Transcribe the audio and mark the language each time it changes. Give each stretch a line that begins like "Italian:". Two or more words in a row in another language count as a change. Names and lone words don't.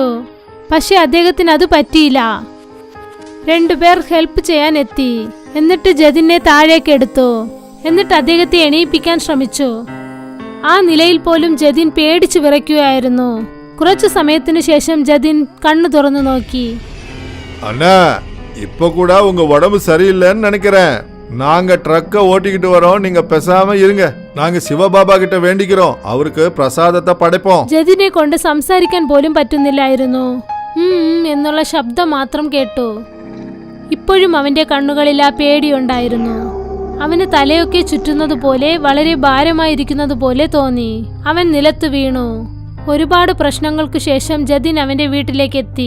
Malayalam: പക്ഷെ അദ്ദേഹത്തിന് അത് പറ്റിയില്ല. 2 പേർ ഹെൽപ്പ് ചെയ്യാൻ എത്തി. എന്നിട്ട് ജതിനെ താഴേക്ക് എടുത്തു. എന്നിട്ട് അദ്ദേഹത്തെ എണീപ്പിക്കാൻ ശ്രമിച്ചു. ആ നിലയിൽ പോലും ജതിൻ പേടിച്ചു വിറയ്ക്കുകയായിരുന്നു. കുറച്ചു സമയത്തിനു ശേഷം ജതിൻ കണ്ണു തുറന്നു നോക്കി.
Tamil: அண்ணா இப்ப கூட உங்க உடம்பு சரியில்லைன்னு நினைக்கிறேன். நாங்க ட்ரக்கை ஓட்டிக்கிட்டு வரோம், நீங்க பேசாம இருங்க. நாங்க சிவபாபா கிட்ட வேண்டிக்கிறோம், அவருக்கு பிரசாதத்தை படைப்போம்.
Malayalam: ജതിനെ കൊണ്ട് സംസാരിക്കാൻ പോലും പറ്റുന്നില്ലായിരുന്നു. എന്നുള്ള ശബ്ദം മാത്രം കേട്ടു. ഇപ്പോഴും അവന്റെ കണ്ണുകളിൽ ആ പേടിയുണ്ടായിരുന്നു. അവന് തലയൊക്കെ ചുറ്റുന്നത് പോലെ, വളരെ ഭാരമായിരിക്കുന്നത് പോലെ തോന്നി. അവൻ നിലത്തു വീണു. ഒരുപാട് പ്രശ്നങ്ങൾക്കു ശേഷം ജതിൻ അവന്റെ വീട്ടിലേക്ക് എത്തി.